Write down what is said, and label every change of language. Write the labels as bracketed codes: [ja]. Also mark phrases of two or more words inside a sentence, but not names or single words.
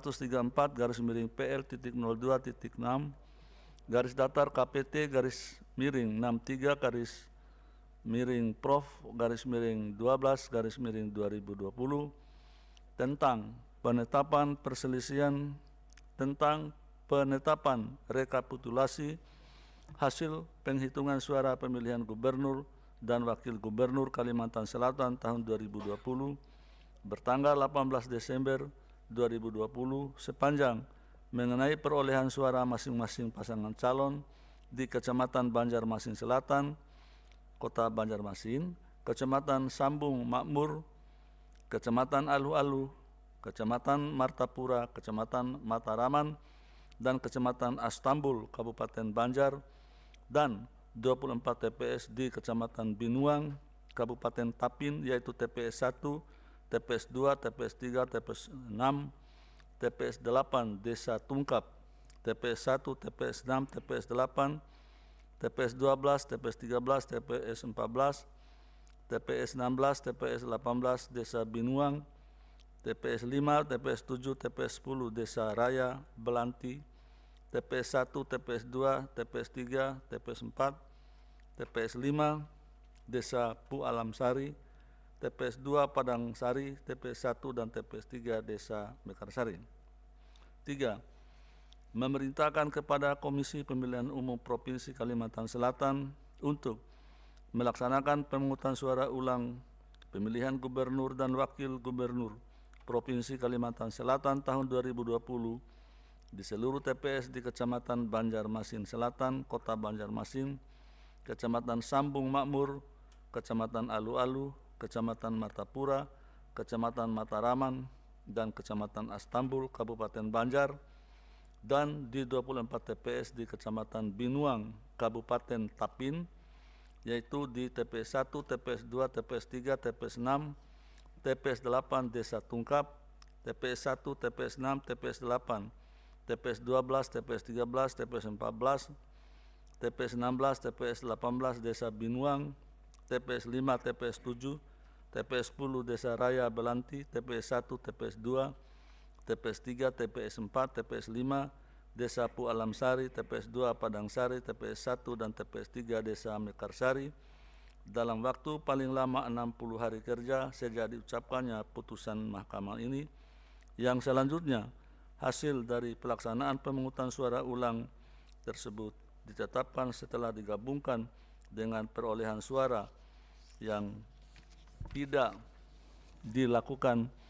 [id] 134/PL.02.6 garis datar KPT /Prof/12/2020 tentang penetapan perselisihan tentang penetapan rekapitulasi hasil penghitungan suara pemilihan gubernur dan wakil gubernur Kalimantan Selatan tahun 2020 bertanggal 18 Desember 2020 sepanjang mengenai perolehan suara masing-masing pasangan calon di Kecamatan Banjarmasin Selatan, Kota Banjarmasin, Kecamatan Sambung Makmur, Kecamatan Aluh-Aluh, Kecamatan Martapura, Kecamatan Mataraman, dan Kecamatan Astambul, Kabupaten Banjar, dan 24 TPS di Kecamatan Binuang, Kabupaten Tapin, yaitu TPS 1, TPS 2, TPS 3, TPS 6, TPS 8 Desa Tungkap, TPS 1, TPS 6, TPS 8, TPS 12, TPS 13, TPS 14, TPS 16, TPS 18 Desa Binuang, TPS 5, TPS 7, TPS 10 Desa Raya Belanti, TPS 1, TPS 2, TPS 3, TPS 4, TPS 5, Desa Pu Alam Sari, TPS 2 Padang Sari, TPS 1 dan TPS 3 Desa Mekarsari. 3. Memerintahkan kepada Komisi Pemilihan Umum Provinsi Kalimantan Selatan untuk melaksanakan pemungutan suara ulang pemilihan gubernur dan wakil gubernur Provinsi Kalimantan Selatan tahun 2020 di seluruh TPS di Kecamatan Banjarmasin Selatan, Kota Banjarmasin, Kecamatan Sambung Makmur, Kecamatan Alu-Alu, Kecamatan Martapura, Kecamatan Mataraman, dan Kecamatan Astambul, Kabupaten Banjar, dan di 24 TPS di Kecamatan Binuang, Kabupaten Tapin, yaitu di TPS 1, TPS 2, TPS 3, TPS 6, TPS 8 Desa Tungkap, TPS 1, TPS 6, TPS 8, TPS 12, TPS 13, TPS 14, TPS 16, TPS 18 Desa Binuang, TPS 5, TPS 7, TPS 10 Desa Raya Belanti, TPS 1, TPS 2, TPS 3, TPS 4, TPS 5 Desa Pu Alam Sari, TPS 2 Padang Sari, TPS 1 dan TPS 3 Desa Mekarsari dalam waktu paling lama 60 hari kerja sejak diucapkannya putusan mahkamah ini, yang selanjutnya hasil dari pelaksanaan pemungutan suara ulang tersebut ditetapkan setelah digabungkan dengan perolehan suara yang tidak dilakukan